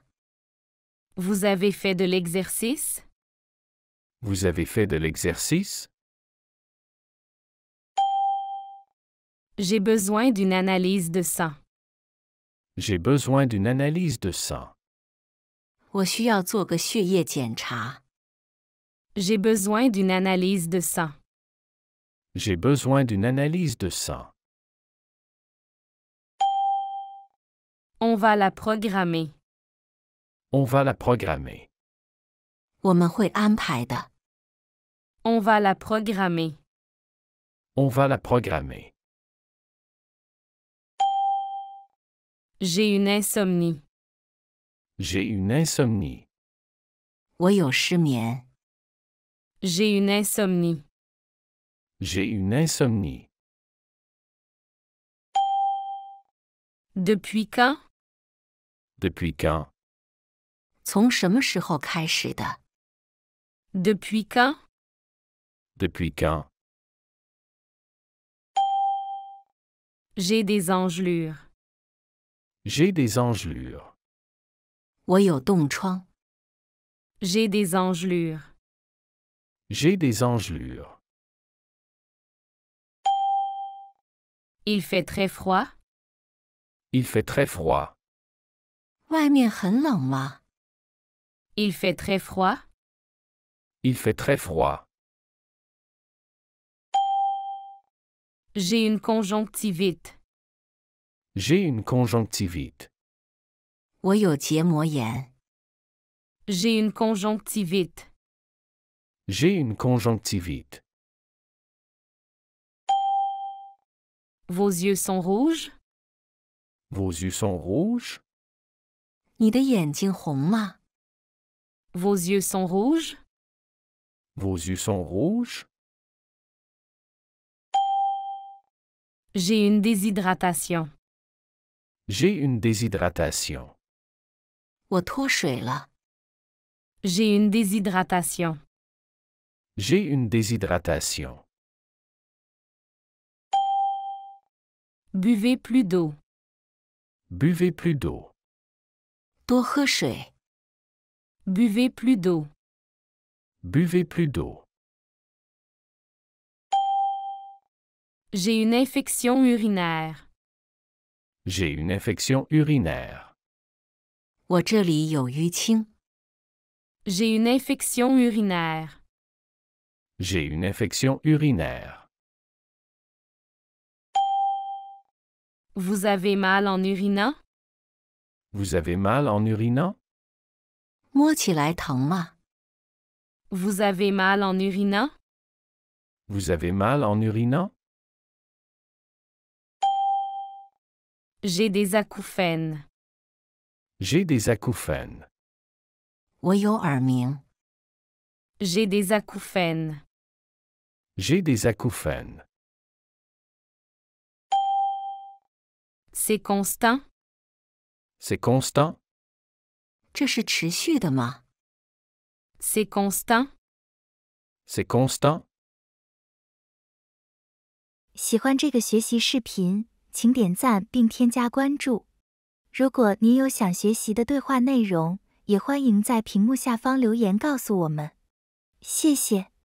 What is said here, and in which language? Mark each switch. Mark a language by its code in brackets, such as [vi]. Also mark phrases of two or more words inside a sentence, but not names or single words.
[fr] Vous avez fait de l'exercice? Vous avez fait de l'exercice? J'ai besoin d'une analyse de sang. J'ai besoin d'une analyse de sang. [zh] 我需要做个血液检查。 [fr] J'ai besoin d'une analyse de sang. J'ai besoin d'une analyse de sang. On va la programmer. On va la programmer. [zh] 我们会安排的。 [fr] On va la programmer. On va la programmer. J'ai une insomnie. J'ai une insomnie. [zh] 我有失眠。 [fr] J'ai une insomnie. J'ai une insomnie. Depuis quand? Depuis quand? [zh] 从什么时候开始的？ [fr] Depuis quand? Depuis quand? J'ai des engelures. J'ai des engelures. [zh] 我有冻疮。 [fr] J'ai des engelures. J'ai des engelures. Il fait très froid. Il fait très froid. [zh] 外面很冷吗？ [fr] Il fait très froid. Il fait très froid. J'ai une conjonctivite. J'ai une conjonctivite. [zh] 我有结膜炎。 [fr] J'ai une conjonctivite. J'ai une conjonctivite. Vos yeux sont rouges? Vos yeux sont rouges? [zh] 你的眼睛红吗？ [fr] Vos yeux sont rouges? Vos yeux sont rouges? J'ai une déshydratation. J'ai une déshydratation. [zh] 我脱水了。 [fr] J'ai une déshydratation. J'ai une déshydratation. Buvez plus d'eau. Buvez plus d'eau. [zh] 多喝水。 [fr] Buvez plus d'eau. Buvez plus d'eau. J'ai une infection urinaire. J'ai une infection urinaire. [zh] 我这里有淤青。 [fr] J'ai une infection urinaire. J'ai une infection urinaire. Vous avez mal en urinant? Vous avez mal en urinant? [zh] 摸起来疼吗？ [fr] Vous avez mal en urinant? Vous avez mal en urinant? J'ai des acouphènes. J'ai des acouphènes. [zh] 我有耳鸣。 [fr] J'ai des acouphènes. J'ai des acouphènes. C'est constant? C'est constant? [zh] 这是持续的吗？ [fr] C'est constant? C'est constant? [zh] 喜欢这个学习视频，请点赞并添加关注。如果您有想学习的对话内容，也欢迎在屏幕下方留言告诉我们。谢谢。